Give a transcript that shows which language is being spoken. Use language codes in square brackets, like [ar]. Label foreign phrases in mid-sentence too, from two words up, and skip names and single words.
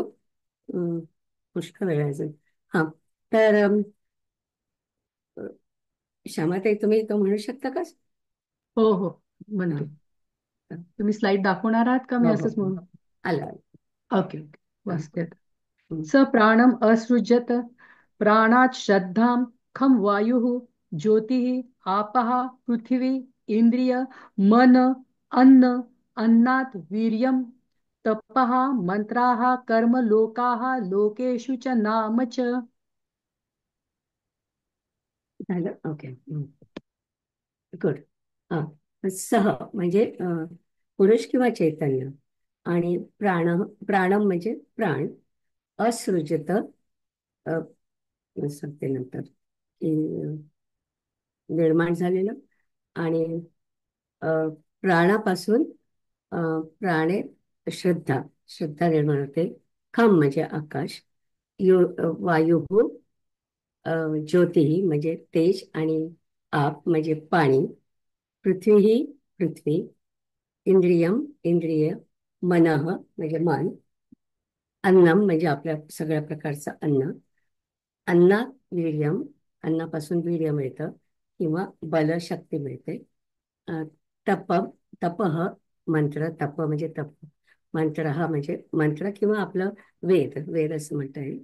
[mr] अं, पुष्कळ वेळ आहे अजून. हा, तर श्यामाताई तुम्ही तो म्हणू शकता का? हो हो, हा, म्हणते. तुम्ही स्लाइड दाखवणार आहात का मी हो हो असंच हो. म्हणू? आलं आलं. ओके ओके, हा, वाचते आता. हं. [sa] स प्राणम असृजत प्राणात श्रद्धाम खम वायु ज्योति आपः पृथ्वी इंद्रिय मन अन्न अन्नात वीर्यम तपः मंत्राः कर्म लोकाः लोकेषु च नाम च. [mr] झालं ओके. गुड. हा, सह म्हणजे पुरुष किंवा चैतन्य आणि प्राणम म्हणजे प्राण असृजत सांगते नंतर की निर्माण झालेलं. आणि अ, प्राणापासून अ, प्राणे श्रद्धा श्रद्धा निर्माण होते. खम म्हणजे आकाश, वायू ज्योती म्हणजे तेज आणि आप म्हणजे पाणी, पृथ्वी ही पृथ्वी, इंद्रियम इंद्रिय, मनः म्हणजे मन, अन्नम म्हणजे आपल्या सगळ्या प्रकारचं अन्न, [sa] अन्नात वीर्यम [mr] अन्नापासून वीर्य मिळतं किंवा बलशक्ती मिळते. अ, तप तपह मंत्र तप म्हणजे तप मंत्र हा म्हणजे मंत्र किंवा आपलं वेद, वेद असं म्हणता येईल.